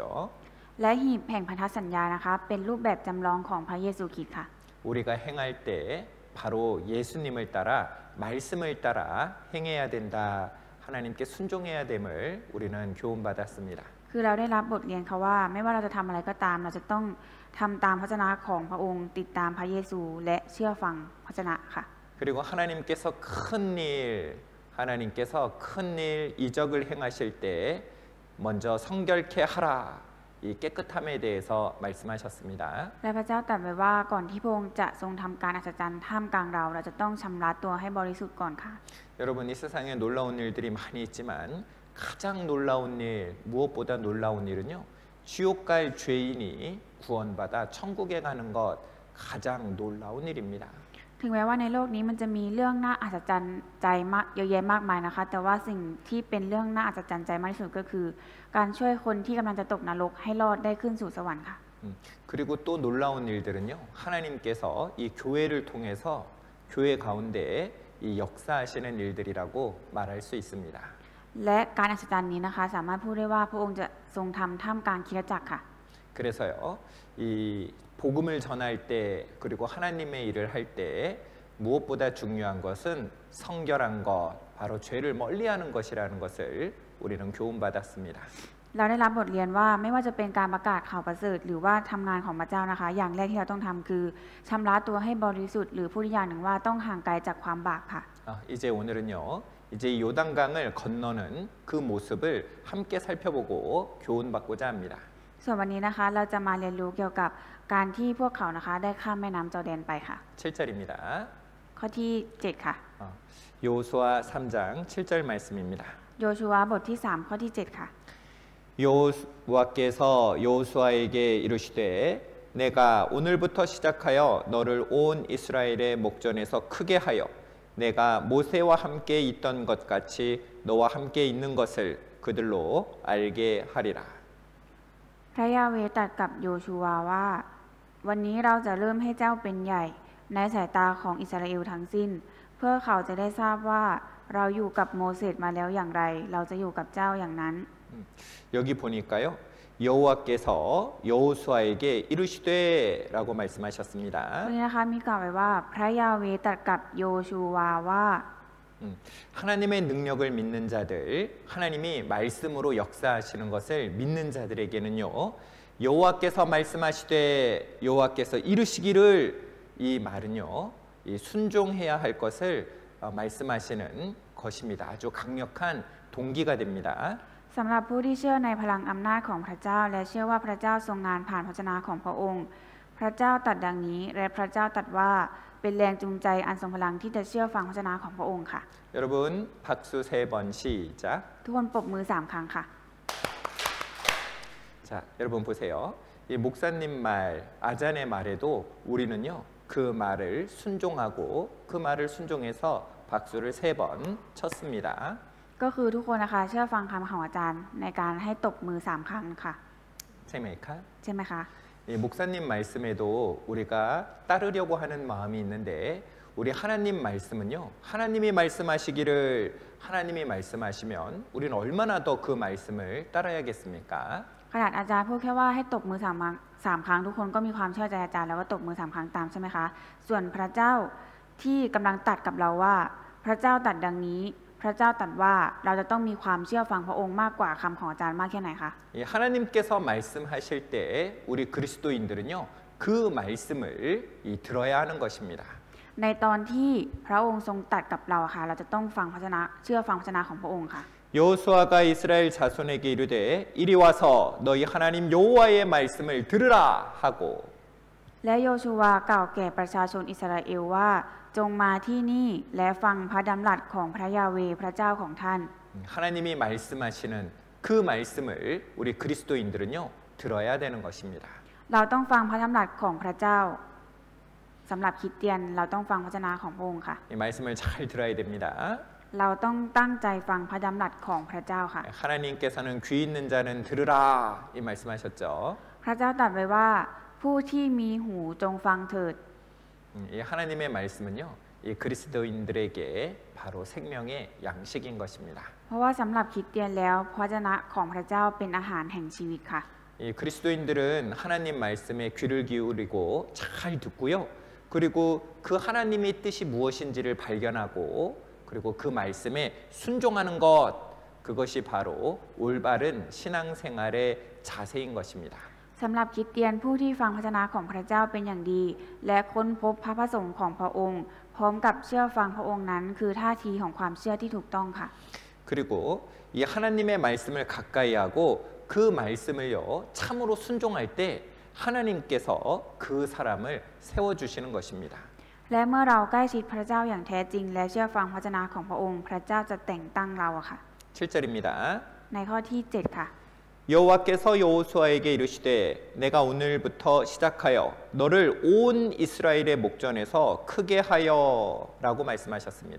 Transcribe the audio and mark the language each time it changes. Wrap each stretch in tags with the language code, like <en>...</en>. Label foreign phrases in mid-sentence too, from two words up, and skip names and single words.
<th>และหีบแห่งพันธสัญญานะคะเป็นรูปแบบจำลองของพระเยซูคริสต์ค่ะ</th> <ko>우리가 행할 때 바로 예수님을 따라 말씀을 따라 행해야 된다. 하나님께 순종해야 됨을 우리는 교훈받았습니다.</ko> <th>คือเราได้รับบทเรียนค่ะว่าไม่ว่าเราจะทำอะไรก็ตามเราจะต้องทำตามพระวจนะของพระองค์ติดตามพระเยซูและเชื่อฟังพระวจนะค่ะ</th> <ko>그리고 하나님께서 큰 일 이적을 행하실 때 먼저 성결케 하라. 이 깨끗함에 대해서 말씀하셨습니다.</ko> <th>และพระเจ้าตรัสไว้ว่าก่อนที่พระองค์จะทรงทำการอัศจรรย์ท่ามกลางเราจะต้องชำระตัวให้บริสุทธิ์ก่อนค่ะ</th> <ko>여러분 이 세상에 놀라운 일들이 많이 있지만 가장 놀라운 일 무엇보다 놀라운 일은요. 지옥 갈 죄인이 구원받아 천국에 가는 것 가장 놀라운 일입니다.</ko> <th>ถึงแม้ว่าในโลกนี้มันจะมีเรื่องน่าอัศจรรย์ใจมากเยอะแยะมากมายนะคะแต่ว่าสิ่งที่เป็นเรื่องน่าอัศจรรย์ใจมากที่สุดก็คือการช่วยคนที่กำลังจะตกนรกให้รอดได้ขึ้นสู่สวรรค์ค่ะ</th> <ko>그리고 또 놀라운 일들은요. 하나님께서 이 교회를 통해서 교회 가운데 이 역사하시는 일들이라고 말할 수 있습니다.</ko> <th>และการอัศจรรย์นี้นะคะสามารถพูดได้ว่าพระองค์จะทรงทำท่ามกลางคริสตจักรค่ะ</th> <ko>그래서요, 이 복음을 전할 때 그리고 하나님의 일을 할 때 무엇보다 중요한 것은 성결한 것, 바로 죄를 멀리하는 것이라는 것을 우리는 교훈받았습니다.</ko> <th>เราได้รับบทเรียนว่าไม่ว่าจะเป็นการประกาศข่าวประเสริฐหรือว่าทำงานของพระเจ้านะคะ อย่างแรกที่เราต้องทำคือชำระตัวให้บริสุทธิ์หรือพูดอีกอย่างหนึ่งว่าต้องห่างไกลจากความบาปค่ะ</th> <ko>이제 오늘은요, 이제 이 요단강을 건너는 그 모습을 함께 살펴보고 교훈받고자 합니다.</ko> <th>ส่วนวันนี้นะคะเราจะมาเรียนรู้เกี่ยวกับการที่พวกเขานะคะได้ข้ามแม่น้ำจอร์แดนไปค่ะ</th> <ko>7절입니다.</ko> <th>ข้อที่ 7 ค่ะ</th> <ko>여호수아 3장 7절 말씀입니다.</ko> <th>โยชูวาบทที่ 3 ข้อที่ 7 ค่ะ</th> <ko>여호와께서 여호수아에게 이르시되 내가 오늘부터 시작하여 너를 온 이스라엘의 목전에서 크게 하여 내가 모세와 함께 있던 것 같이 너와 함께 있는 것을 그들로 알게 하리라.</ko> <th>พระยาเวห์ตรัสกับโยชูวาว่าวันนี้เราจะเริ่มให้เจ้าเป็นใหญ่ในสายตาของอิสราเอลทั้งสิ้นเพื่อเขาจะได้ทราบว่าเราอยู่กับโมเสสมาแล้วอย่างไรเราจะอยู่กับเจ้าอย่างนั้น</th> <ko>여기 보니까요. 여호와께서 여호수아에게 이르시되라고 말씀하셨습니다.</ko> <th>วันนี้นะคะมีกล่าวไว้ว่าพระยาเวห์ตรัสกับโยชูวาว่า</th> <ko>하나님의 능력을 믿는 자들, 하나님이 말씀으로 역사하시는 것을 믿는 자들에게는요. 여호와께서 말씀하시되 여호와께서 이르시기를 이 말은요. 이 순종해야 할 것을 말씀하시는 것입니다. 아주 강력한 동기가 됩니다.</ko> <th>สำหรับผู้ที่เชื่อในพลังอำนาจของพระเจ้าและเชื่อว่าพระเจ้าทรงงานผ่านพระวจนะของพระองค์พระเจ้าตรัสดังนี้และพระเจ้าตรัสว่าเป็นแรงจูงใจอันทรงพลังที่จะเชื่อฟังพระวจนะของพระองค์ค่ะ</th> <ko>여러분 박수 3번 시작.</ko> <th>ทุกคนปรบมือ3 ครั้งค่ะ</th> <ko>자, 여러분 보세요. 이 목사님 말, 아잔의 말에도 우리는요. 그 말을 순종하고 그 말을 순종해서 박수를 3번 쳤습니다.</ko> <th>ก็คือทุกคนนะคะเชื่อฟังคำของอาจารย์ในการให้ตบมือ3 ครั้งค่ะ 생메이카? ใช่ไหมคะ</th> <ko>이 목사님 말씀에도 우리가 따르려고 하는 마음이 있는데 우리 하나님 말씀은요. 하나님이 말씀하시기를 하나님이 말씀하시면 우리는 얼마나 더 그 말씀을 따라야겠습니까?</ko> <th>ขนาดอาจารย์พูดแค่ว่าให้ตบมือ3 ครั้งทุกคนก็มีความเชื่อใจอาจารย์แล้วว่าตบมือ3 ครั้งตามใช่ไหมคะส่วนพระเจ้าที่กำลังตรัสกับเราว่าพระเจ้าตรัสดังนี้พระเจ้าตรัสว่าเราจะต้องมีความเชื่อฟังพระองค์มากกว่าคำของอาจารย์มากแค่ไหนคะ</th> <ko>하나님께서 말씀하실 때 우리 그리스도인들은요. 그 말씀을 들어야 하는 것입니다.</ko> <th>ในตอนที่พระองค์ทรงตรัสกับเราค่ะเราจะต้องฟังพระวจนะเชื่อฟังพระวจนะของพระองค์ค่ะ</th> <ko>여호수아가 이스라엘 자손에게 이르되 이리 와서 너희 하나님 여호와의 말씀을 들으라 하고</ko> <th>และโยชูวากล่าวแก่ประชาชนอิสราเอลว่าจงมาที่นี่และฟังพระดำรัสของพระยาเวห์พระเจ้าของท่าน</th> <ko>하나님이 말씀하시는 그 말씀을 우리 그리스도인들은요 들어야 되는 것입니다.</ko> <th>เราต้องฟังพระดำรัสของพระเจ้าสำหรับคริสเตียนเราต้องฟังพระวจนะของพระองค์ค่ะ</th> <ko>이 말씀을 잘 들어야 됩니다.</ko> <th>เราต้องตั้งใจฟังพระดำรัสของพระเจ้าค่ะ</th> <ko>하나님께서는 귀 있는 자는 들으라 이 말씀하셨죠.</ko> <th>พระเจ้าตรัสไว้ว่าผู้ที่มีหูจงฟังเถิด</th> <ko>이 하나님의 말씀은요 이 그리스도인들에게 바로 생명의 양식인 것입니다.</ko> <th>เพราะว่าสำหรับคริสเตียนแล้วพระวจนะของพระเจ้าเป็นอาหารแห่งชีวิตค่ะ</th> <ko>이 그리스도인들은 하나님 말씀에 귀를 기울이고 잘 듣고요. 그리고 그 하나님의 뜻이 무엇인지를 발견하고 그리고 그 말씀에 순종하는 것 그것이 바로 올바른 신앙생활의 자세인 것입니다.</ko> <th>สำหรับคริสเตียนผู้ที่ฟังพระวจนะของพระเจ้าเป็นอย่างดีและค้นพบพระประสงค์ของพระองค์พร้อมกับเชื่อฟังพระองค์นั้นคือท่าทีของความเชื่อที่ถูกต้องค่ะ</th> <ko>그리고 이 하나님의 말씀을 가까이 하고 그 말씀을요 참으로 순종할 때 하나님께서 그 사람을 세워주시는 것입니다.</ko> <th>และเมื่อเราใกล้ชิดพระเจ้าอย่างแท้จริงและเชื่อฟังพระวจนะของพระองค์พระเจ้าจะแต่งตั้งเราค่ะ</th> <ko>7절입니다.</ko> <th>ในข้อที่ 7 ค่ะ</th> <ko>여호와께서 여호수아에게 이르시되 내가 오늘부터 시작하여 너를 온 이스라엘의 목전에서 크게 하여라고 말씀하셨습니다.</ko>